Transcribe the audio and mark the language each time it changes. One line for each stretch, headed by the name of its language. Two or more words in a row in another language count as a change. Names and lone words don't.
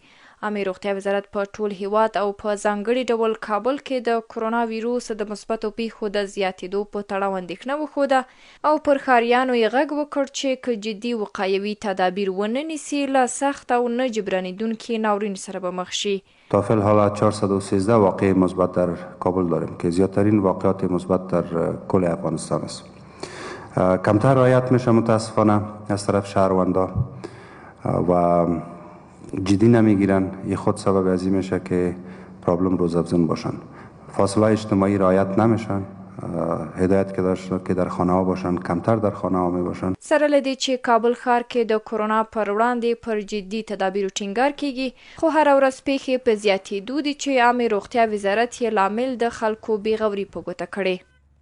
Pashto: عامه روغتیا وزارت په ټول هیواد او په ځانګړي ډول کابل کې د کرونا ویروس د مثبتو پیښو د زیاتېدو په تړاو اندېښنه وښوده او پر ښاریانو یې غږ وکړ چې که جدي وقایوي تدابیر ونه نیسي له سخت او نه جبرانېدونکي ناورین سره به مخ شي.
Persian: تا فی الحال 413 واقع مثبت در کابل داریم که زیادترین واقعات مثبت در کل افغانستان است. کمتر رعایت میشه متاسفانه از طرف شهروندا و جدی نمیگیرن. این خود سبب از این میشه که پرابلم روزافزون باشن. فاصله اجتماعی رعایت نمیشن. هدایت که در خانه ها باشن، کمتر در خانه ها می باشن.
Pashto: سره لدی چې کابل ښار کې د کرونا پر وړاندې پر جدي تدابیرو ټینګار کیږي، خو هر ورځ پیښې په زیاتېدو دي چې عامه روغتیا وزارت یې لامل د خلکو بې غوري په ګوته کړي.